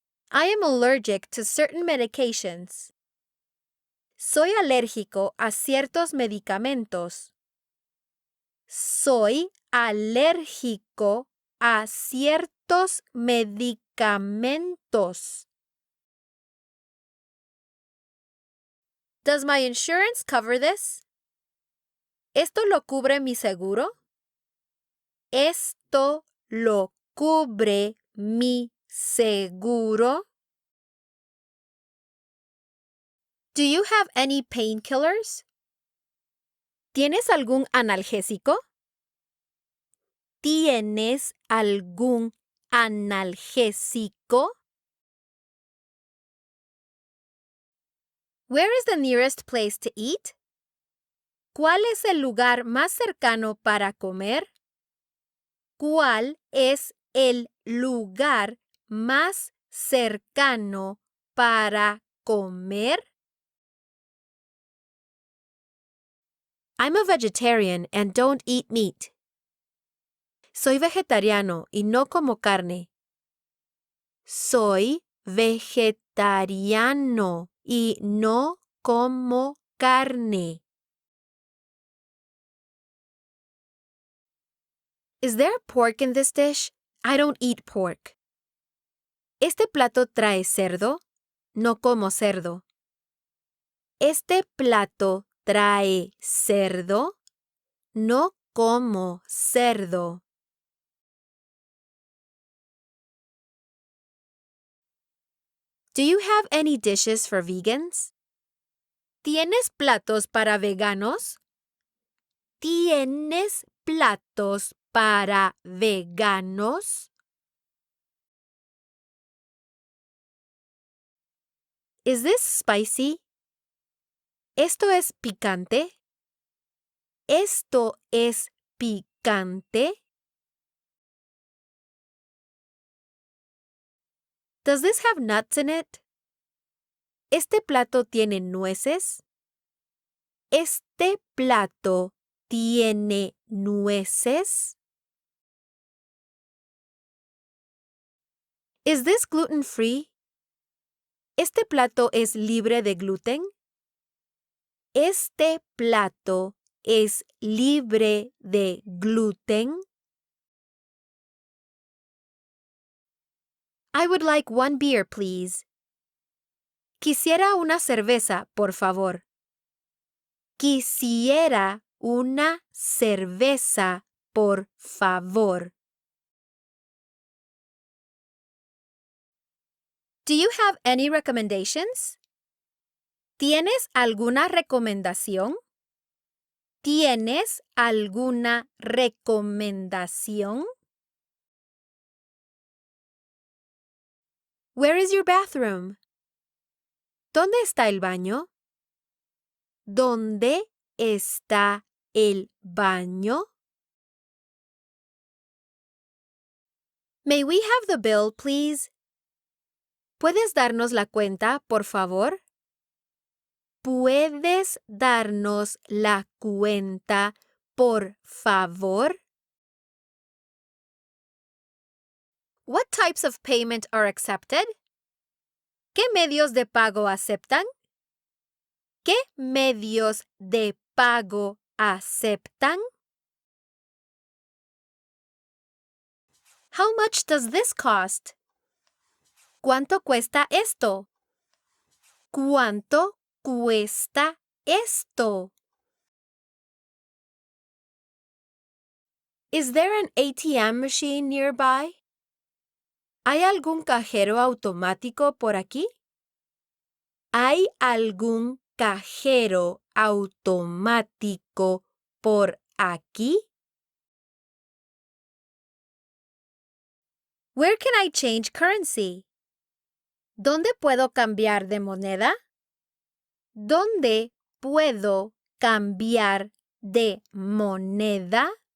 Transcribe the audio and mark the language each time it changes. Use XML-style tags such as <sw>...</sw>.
<en>I am allergic to certain medications.</en> <es>Soy alérgico a ciertos medicamentos. Soy alérgico a ciertos medicamentos.</es> <en>Does my insurance cover this?</en> <es>¿Esto lo cubre mi seguro? ¿Esto lo cubre mi seguro?</es> <en>Do you have any painkillers?</en> <es>¿Tienes algún analgésico? ¿Tienes algún analgésico?</es> <en>Where is the nearest place to eat?</en> <es>¿Cuál es el lugar más cercano para comer? ¿Cuál es el lugar más cercano para comer?</es> <en>I'm a vegetarian and don't eat meat.</en> <es>Soy vegetariano y no como carne. Soy vegetariano y no como carne.</es> <en>Is there pork in this dish? I don't eat pork.</en> <es>¿Este plato trae cerdo? No como cerdo. ¿Este plato trae cerdo? No como cerdo.</es> <en>Do you have any dishes for vegans?</en> <es>¿Tienes platos para veganos? ¿Tienes platos para veganos?</es> <en>Is this spicy?</en> <es>¿Esto es picante? ¿Esto es picante?</es> <en>Does this have nuts in it?</en> <es>¿Este plato tiene nueces? ¿Este plato tiene nueces?</es> <en>Is this gluten-free?</en> <es>¿Este plato es libre de gluten? ¿Este plato es libre de gluten?</es> <en>I would like one beer, please.</en> <es>Quisiera una cerveza, por favor. Quisiera una cerveza, por favor.</es> <en>Do you have any recommendations?</en> <es>¿Tienes alguna recomendación? ¿Tienes alguna recomendación?</es> <en>Where is your bathroom?</en> <es>¿Dónde está el baño? ¿Dónde está el baño?</es> <en>May we have the bill, please?</en> <es>¿Puedes darnos la cuenta, por favor? ¿Puedes darnos la cuenta, por favor?</es> <en>What types of payment are accepted?</en> <es>¿Qué medios de pago aceptan? ¿Qué medios de pago aceptan?</es> <en>How much does this cost?</en> <es>¿Cuánto cuesta esto? ¿Cuánto cuesta esto?</es> <en>Is there an ATM machine nearby?</en> <es>¿Hay algún cajero automático por aquí? ¿Hay algún cajero automático por aquí?</es> <en>Where can I change currency?</en> <es>¿Dónde puedo cambiar de moneda? ¿Dónde puedo cambiar de moneda?</es>